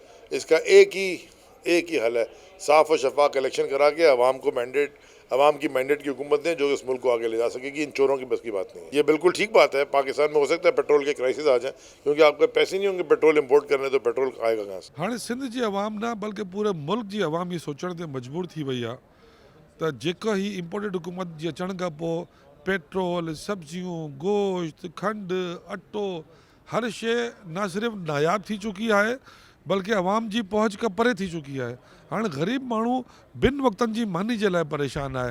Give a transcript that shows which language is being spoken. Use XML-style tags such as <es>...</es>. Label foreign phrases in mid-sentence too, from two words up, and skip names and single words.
<ur>اس کا ایک ہی حل ہے، صاف و شفاف الیکشن کرا کے عوام کی مینڈیٹ کی حکومت دیں جو اس ملک کو آگے لے جا سکے گی. ان چوروں کی بس کی بات نہیں ہے. یہ بالکل ٹھیک بات ہے، پاکستان میں ہو سکتا ہے پیٹرول کے کرائسس آ جائیں کیونکہ آپ کے پیسے نہیں ہوں گے پیٹرول امپورٹ کرنے تو پیٹرول آئے گا کہاں سے.</ur> <sd>ہاں سندھ جی عوام نہ بلکہ پورے ملک جی عوام یہ سوچण ते मजबूर थी वई आहे त जेका ही इम्पोर्टेड हुकूमत जे अचण खां पोइ पेट्रोल, सब्जियूं, गोश्त, खंड, अटो हर शइ न सिर्फ़ु नायाब थी चुकी आहे बल्कि अवाम जी पहुच खां परे थी चुकी आहे. हाणे ग़रीब माण्हू ॿिनि वक़्तनि जी मानी जे लाइ परेशान आहे.</sd>